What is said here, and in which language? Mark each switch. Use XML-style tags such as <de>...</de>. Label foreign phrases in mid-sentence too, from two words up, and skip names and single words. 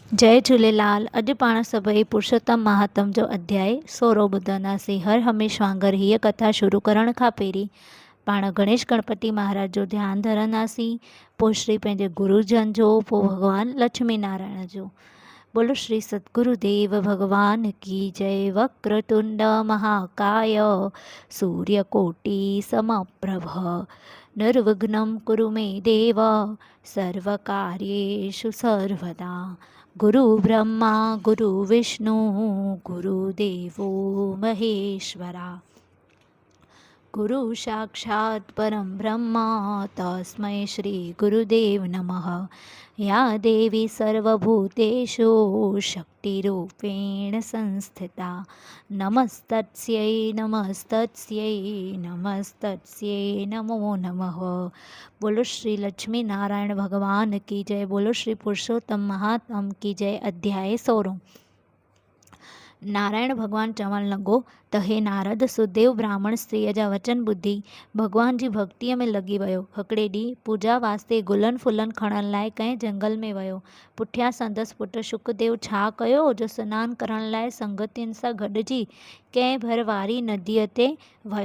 <sd>जय झूलेलाल। अॼु पाण सभई पुरुषोत्तम महात्म जो अध्याय 16 ॿुधंदासीं। हर हमेश वांगुर हीअ कथा शुरू करण खां पहिरीं पाण गणेश गणपति महाराज जो ध्यानु धरंदासीं, पोइ श्री पंहिंजे गुरुजन जो, पोइ भॻवान लक्ष्मी नारायण जो।</sd> <hi>बोलो श्री सतगुरुदेव भगवान की जय।</hi> <sa>वक्रतुंड महाकाय सूर्यकोटि समप्रभ निर्विघ्नं कुरु मे देव सर्वकार्येषु सर्वदा। गुरु ब्रह्मा गुरु विष्णु गुरुदेवो महेश्वरा। गुरु साक्षात् परं ब्रह्म तस्मै श्री गुरुदेव नमः। या देवी सर्वभूतेषु शक्तिरूपेण संस्थिता नमस्तस्यै नमस्तस्यै नमस्तस्यै नमो नमः।</sa> <hi>बोलो श्री लक्ष्मी नारायण भगवान की जय। बोलो श्री पुरुषोत्तम महात्म की जय।</hi> <sd>अध्याय 16। नारायण भगवान चवण लॻो त हे नारद, सुदेव ब्राह्मण स्त्रीअ जा वचन ॿुधी भगवान जी भक्तीअ में लॻी वियो। हिकिड़े ॾींहुं पूजा वास्ते गुलनि फुलनि खणण लाइ कंहिं जंगल में वियो। पुठियां संदसि पुटु शुकदेव छा कयो जो सनानु करण लाइ संगतियुनि सां गॾिजी कंहिं भर वारी नदीअ ते वियो।</sd>